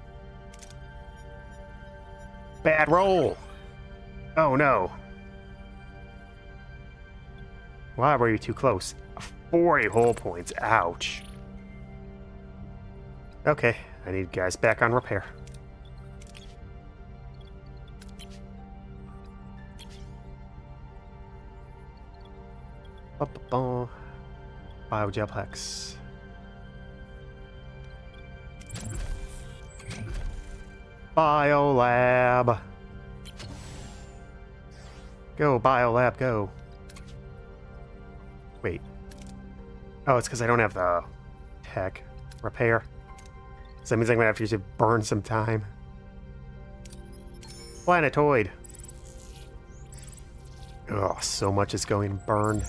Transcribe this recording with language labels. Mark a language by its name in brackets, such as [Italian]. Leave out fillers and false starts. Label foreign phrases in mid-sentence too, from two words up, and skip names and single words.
[English] Bad roll! Oh no. Why were you too close? 40 hull points. Ouch. Okay, I need guys back on repair. Ba-ba-ba. Biojelplex. Biolab. Go, Biolab, go. Wait. Oh, it's because I don't have the tech repair. So that means I'm going to have to burn some time. Planetoid. Oh, so much is going burned.